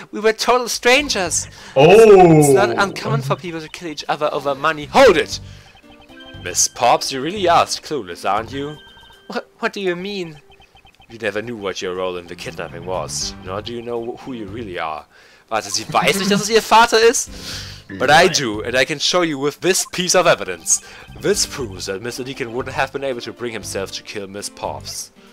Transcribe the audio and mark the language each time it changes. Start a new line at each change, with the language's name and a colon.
English: We were total strangers! Oh! It's not uncommon for people to kill each other over money. Hold it! Miss Pops, you really are clueless, aren't you? What do you mean? You never knew what your role in the kidnapping was, nor do you know who you really are.
German: Warte, sie weiß nicht, dass es ihr Vater ist?
English: But I do, and I can show you with this piece of evidence. This proves that Mr. Deacon wouldn't have been able to bring himself to kill Miss Pops.